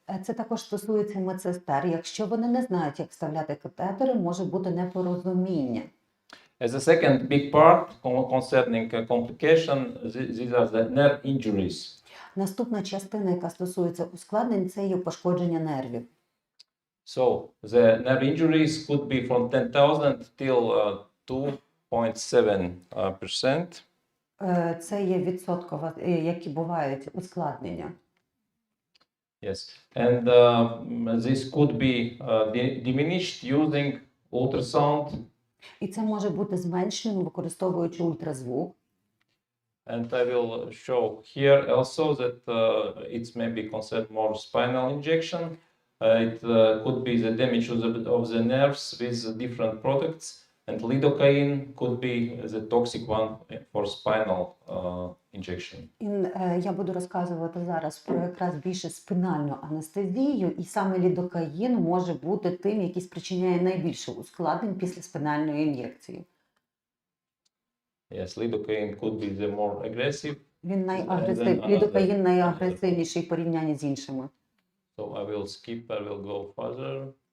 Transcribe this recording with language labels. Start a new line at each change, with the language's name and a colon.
Ukrainian: Це також стосується медсестер. Якщо вони не знають, як вставляти катетери, може бути непорозуміння.
English: As a second big part concerning complication, these are the nerve injuries.
Ukrainian: Наступна частина, яка стосується ускладнень, це є пошкодження нервів.
English: So the nerve injuries could be from 10,000 till 2.7%.
Ukrainian: Це є відсотково, які бувають ускладнення.
English: Yes, and this could be diminished using ultrasound,
Ukrainian: І це може бути зменшеним, використовуючи ультразвук.
English: and I will show here also that it's maybe concerned more spinal injection. It could be the damage of the nerves with different products, and lidocaine could be the toxic one for spinal injection.
Ukrainian: Я буду розказувати зараз про якраз більше спинальну анестезію, і саме лідокаїн може бути тим, який спричиняє найбільше ускладнень після спинальної ін'єкції.
English: Yes, lidocaine could be the more aggressive.
Ukrainian: Лідокаїн найагресивніший в порівнянні з іншими.
English: So I will skip, I will go further.